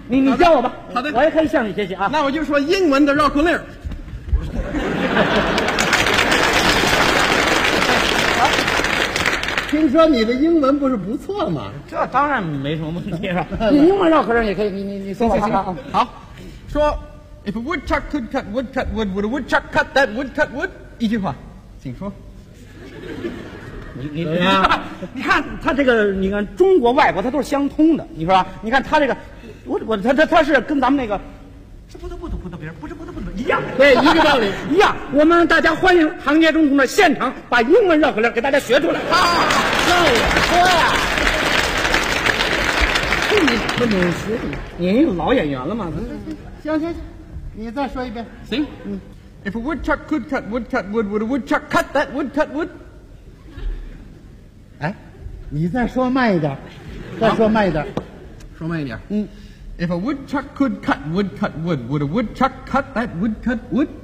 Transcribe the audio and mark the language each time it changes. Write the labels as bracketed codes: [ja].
[zh] 你叫我吧。好的，我也可以向你学习啊。那我就说英文的绕口令。听说你的英文不是不错吗？这当然没什么问题了。你英文绕口令也可以，你说吧。 [en] 好，说 ，If a woodchuck could cut wood, cut wood, would a woodchuck cut that wood, cut wood？ [zh] 一句话，请说。你看他这个，你看中国外国他都是相通的，你说吧。你看他这个，他是跟咱们那个，是不得不得不得别人，不是不得不得一样。对，一个道理，一样。我们大家欢迎唐杰忠同志现场把英文绕口令给大家学出来。啊，那我说呀，这你不能学，你一个老演员了嘛。行，你再说一遍。 [en] 行，If a woodchuck could cut wood, cut wood, would a woodchuck cut that wood, cut wood？ [zh] 哎，你再说慢一点，再说慢一点，说慢一点。嗯。 [en] If a woodchuck could cut wood, cut wood, would a woodchuck cut that wood, cut wood?